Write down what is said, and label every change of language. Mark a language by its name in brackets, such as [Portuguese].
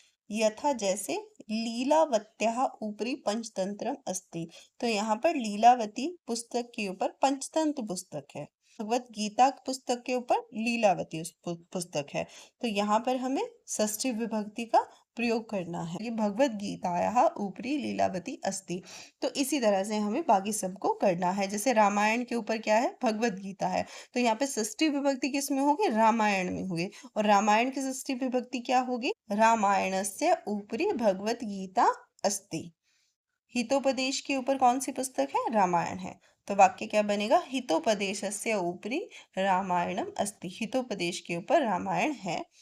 [Hindi] यथा जैसे [Sanskrit] लीलावत्याः उपरि पंचतंत्रम अस्ति, [Hindi] तो यहाँ पर लीलावती पुस्तक के ऊपर पंचतंत्र पुस्तक है। भगवत गीता पुस्तक के ऊपर लीलावती पुस्तक है, तो यहाँ पर हमें षष्ठी विभक्ति का प्रयोग करना है। [Sanskrit] ये भगवत गीतायाः उपरि लीलावती अस्ति। [Hindi] तो इसी तरह से हमें बाकी सबको करना है। जैसे रामायण के ऊपर क्या है, भगवत गीता है, तो यहाँ पे षष्ठी विभक्ति किस में होगी, रामायण में होगी। और रामायण की षष्ठी विभक्ति क्या होगी, [Sanskrit] रामायणस्य उपरि भगवत गीता अस्ति। [Hindi] हितोपदेश के ऊपर कौन सी पुस्तक है, रामायण है। तो वाक्य क्या बनेगा, [Sanskrit] हितोपदेशस्य उपरि रामायणम अस्ति, [Hindi] हितोपदेश के ऊपर रामायण है।